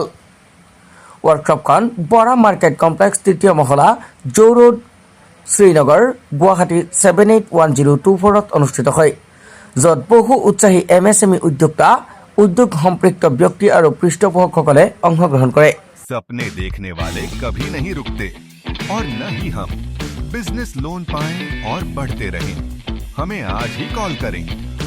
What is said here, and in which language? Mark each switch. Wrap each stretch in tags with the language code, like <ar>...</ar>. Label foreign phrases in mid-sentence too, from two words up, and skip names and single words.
<as>ৱৰ্কশ্বপখন বৰা মাৰ্কেট কমপ্লেক্স, তৃতীয় মহলা, জৌ ৰোড, শ্ৰীনগৰ, গুৱাহাটী 781024 অনুষ্ঠিত হয়, য'ত বহু উৎসাহী MSME উদ্যোক্তা, উদ্যোগ সম্পৃক্ত ব্যক্তি আৰু পৃষ্ঠপোষকসকলে অংশগ্ৰহণ কৰে।</as> <hi>सपने देखने वाले कभी नहीं रुकते और न ही हम</hi> <en>business loan</en> <hi>पाएं और बढ़ते रहें। हमें आज ही कॉल करें</hi>